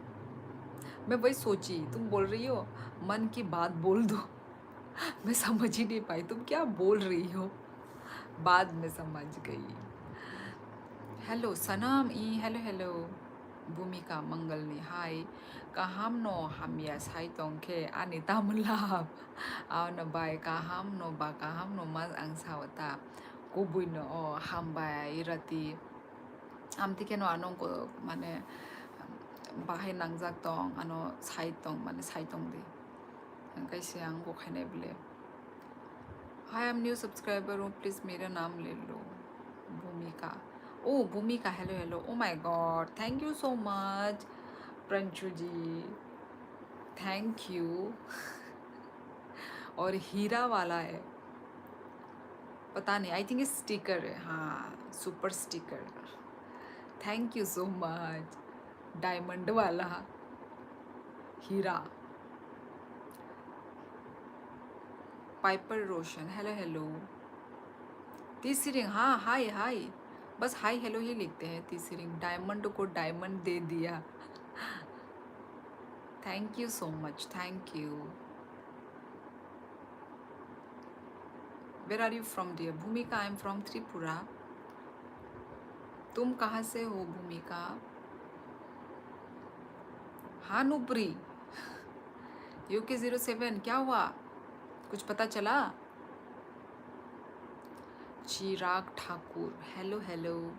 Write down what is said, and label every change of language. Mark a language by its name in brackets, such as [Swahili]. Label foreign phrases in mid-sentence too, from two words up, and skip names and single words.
[Hindi] मैं वही सोची, तुम बोल रही हो मन की बात बोल दो। मैं समझ ही नहीं पाई तुम क्या बोल रही हो, बाद में समझ गई। [English] Hello Sanam e, hello hello. Bhumika Mangalni hi. [Kok Borok] kaham no hamya sai tongke anita mulab aw na bai kaham no ba kaham no mas ang sawata kubuy no o hambay rati amti keno anong ko mane bahay nangjak tong ano sai tong mane sai tong di angkai siang ko khainai bole। [English] hi I am new subscriber [Hindi] हूँ, प्लीज़ मेरा नाम ले लो। [English] Bhumika, o Bhumika, hello hello. Oh my god, thank you so much Pranshu ji, thank you. [Hindi] और हीरा वाला है, पता नहीं, [English] I think [Hindi] स्टिकर है, हाँ [English] super sticker. Thank you so much. Diamond [Hindi] वाला हीरा। [English] Piper Roshan, hello hello. [Hindi] तीसरी रिंग, हाँ [English] hi hi, [Hindi] बस [English] hi hello [Hindi] ही लिखते हैं। तीसरी रिंग, डायमंड को डायमंड दे दिया। [English] Thank you so much, thank you. Where are you from dear? Bhumika, I am from Tripura. [Hindi] तुम कहाँ से हो भूमिका? हाँ नुप्री, UK 07, क्या हुआ, कुछ पता चला? [English] Chirag Thakur, hello hello.